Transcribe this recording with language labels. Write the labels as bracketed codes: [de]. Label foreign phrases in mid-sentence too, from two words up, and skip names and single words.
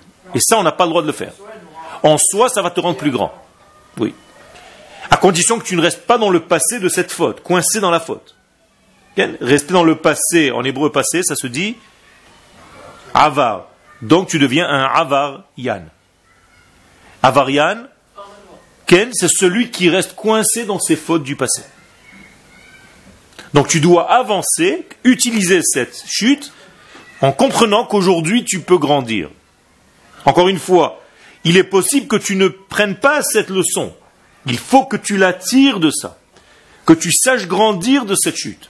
[fr] Et ça, on n'a pas le droit de le faire. En soi, ça va te rendre plus grand. Oui. À condition que tu ne restes pas dans le passé de cette faute, coincé dans la faute. Rester dans le passé, en hébreu passé, ça se dit avar. Donc tu deviens un avar yan. Avar yan, Ken, c'est celui qui reste coincé dans ses fautes du passé. Donc tu dois avancer, utiliser cette chute, en comprenant qu'aujourd'hui tu peux grandir. Encore une fois, il est possible que tu ne prennes pas cette leçon. Il faut que tu la tires de ça. Que tu saches grandir de cette chute.